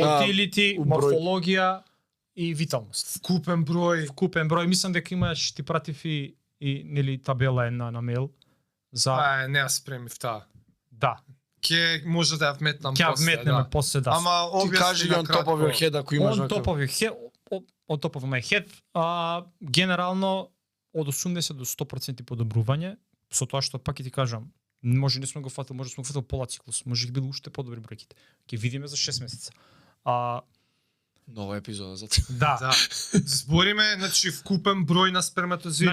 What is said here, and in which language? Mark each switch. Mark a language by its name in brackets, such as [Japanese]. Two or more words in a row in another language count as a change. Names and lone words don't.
[Macedonian] да. мотилити, у број. морфологија и виталност. купен број. Вкупен број, мислам дека имаш ти пратив и нели табела една на мејл за Не ја спремив таа. да. Ќе може да ја вметнам Ќе ја после, вметнеме да. после да. Ама Ти кажи ги [English] on top of your head [Macedonian] ако имаш On вака. [English] top of your head, on top of my head, [Macedonian] генерално од 80 до 100% подобрување, со тоа што пак ќе ти кажам, може не сме го фатил, може сме го фатил пола циклус, може ги било уште подобри бројките. Ќе видиме за 6 месеца. Нова епизода за Да. Да. Збориме, значи вкупен број на сперматозоиди,